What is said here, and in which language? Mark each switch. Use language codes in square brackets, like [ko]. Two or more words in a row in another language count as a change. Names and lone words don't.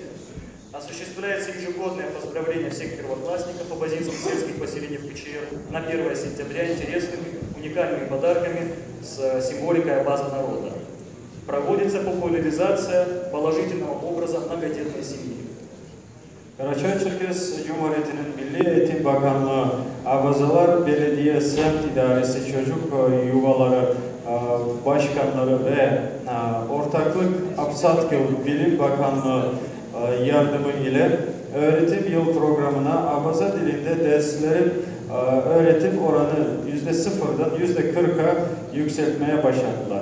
[ru] Осуществляется ежегодное поздравление всех первоклассников абазинских сельских поселений в КЧР на 1 сентября интересными, уникальными подарками с символикой Абаза народа. Проводится популяризация положительного образа многодетной семьи. [tr] Karaçay-Çerkes Cumhuriyeti'nin Milli Eğitim Bakanlığı, Abazalar Belediye Semt İdaresi, Çocuk Yuvaları Başkanları ve Ortaklık Apsatkıl Bilim Bakanlığı yardımı ile öğretim yıl programına Abaza dilinde derslerin öğretim oranı %0'dan %40'a yükseltmeye başladılar.